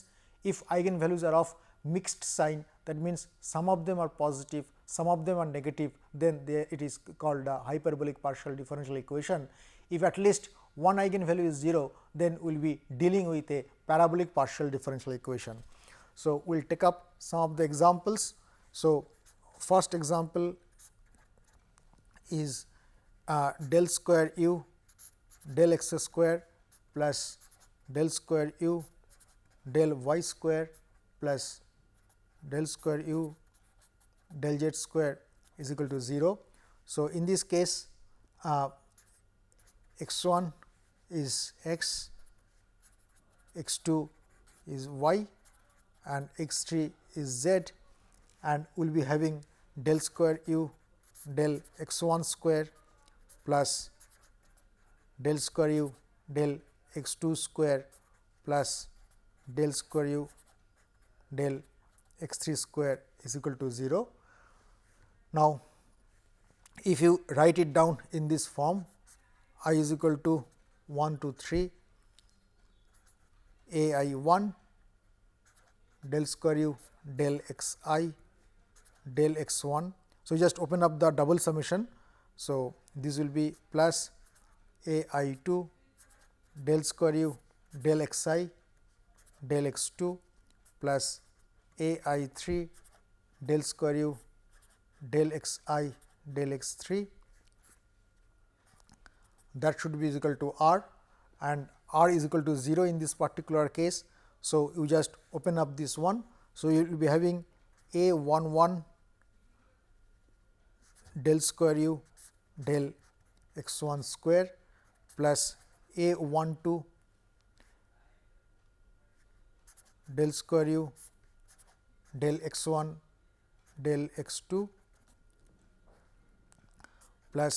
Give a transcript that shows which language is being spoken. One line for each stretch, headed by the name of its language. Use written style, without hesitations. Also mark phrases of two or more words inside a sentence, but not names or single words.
English: If eigenvalues are of mixed sign, that means some of them are positive, some of them are negative, then it is called a hyperbolic partial differential equation. If at least one eigenvalue is 0, then we will be dealing with a parabolic partial differential equation. So, we will take up some of the examples. So, first example is del square u del x square plus del square u del y square plus del square u del z square is equal to 0. So, in this case x 1 is x, x 2 is y and x 3 is z, and we will be having del square u del x 1 square plus del square u del x 2 square plus del square u del x 3 square is equal to 0. Now, if you write it down in this form, I is equal to 1 to 3 a I 1 del square u del x I del x 1. So, just open up the double summation. So, this will be plus a I 2 del square u del x I del x 2 plus a I 3 del square u del x I del x 3, that should be equal to r, and r is equal to 0 in this particular case. So, you just open up this one. So, you will be having a 1 1 del square u del x 1 square plus a 1 2 del square u del x 1 del x 2 plus